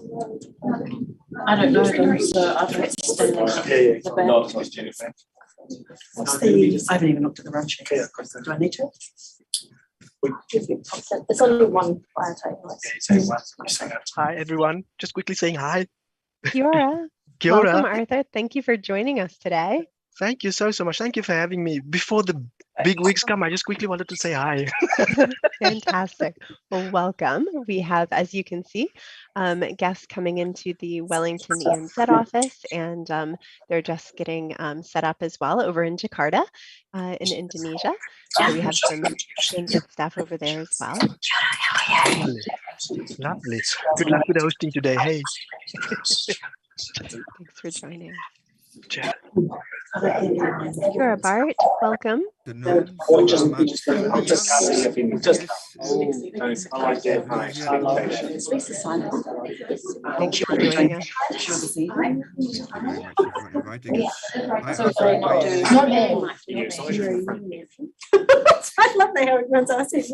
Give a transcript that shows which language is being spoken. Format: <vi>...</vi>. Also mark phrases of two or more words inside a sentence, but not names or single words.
<en>I don't know them, so I've Yeah, the back. no, it's Jennifer. What's the, I haven't even looked at the run sheet. Do I need to? It's only one fire type. Hi everyone, just quickly saying hi.</en> <mi>Kia ora. Kia</mi> <en>Welcome,</en> <mi>ora.</mi> <en>Arthur. Thank you for joining us today. Thank you so much. Thank you for having me. Before the big weeks come, I just quickly wanted to say hi. Fantastic. Well, welcome. We have, as you can see, guests coming into the Wellington ENZ office, and they're just getting set up as well over in Jakarta in Indonesia. So we have some good stuff over there as well. Lovely. Lovely. Good luck with the hosting today. Hey. Thanks for joining. Ciao.</en> <mi>Kia ora,</mi> <en>Bart. Welcome. Thanks for joining us. I love the how it runs out.</en>